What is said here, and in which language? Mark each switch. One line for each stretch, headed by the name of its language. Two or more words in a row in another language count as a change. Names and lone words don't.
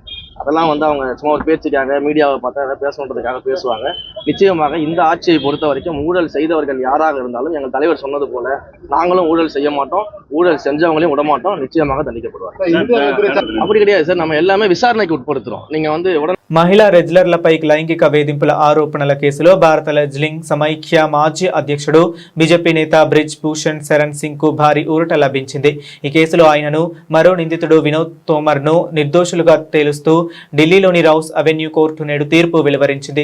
Tamil: அதெல்லாம் அவங்க சும்மா ஒரு பேச்சுக்காக மீடியாவை பார்த்தா அதை பேசணுன்றதுக்காக பேசுவாங்க. நிச்சயமாக இந்த ஆட்சியை பொறுத்த வரைக்கும் ஊழல் செய்தவர்கள் யாராக இருந்தாலும் எங்கள் தலைவர் சொன்னது போல நாங்களும் ஊழல் செய்ய மாட்டோம், ஊழல் செஞ்சவங்களையும் விடமாட்டோம், நிச்சயமாக தண்டிக்கப்படுவாங்க. அப்படி கிடையாது சார், நம்ம எல்லாமே விசாரணைக்கு உட்படுத்துறோம். நீங்க
Telugu: మహిళా రెజ్లర్లపై లైంగిక వేధింపుల ఆరోపణల కేసులో భారత రెజ్లింగ్ సమైక్య మాజీ అధ్యక్షుడు బీజేపీ నేత బ్రిజ్ భూషణ్ శరణ్ సింగ్ కు భారీ ఊరట లభించింది. ఈ కేసులో ఆయనను మరో నిందితుడు వినోద్ తోమర్ ను నిర్దోషులుగా తేలుస్తూ ఢిల్లీలోని రౌస్ అవెన్యూ కోర్టు నేడు తీర్పు వెలువరించింది.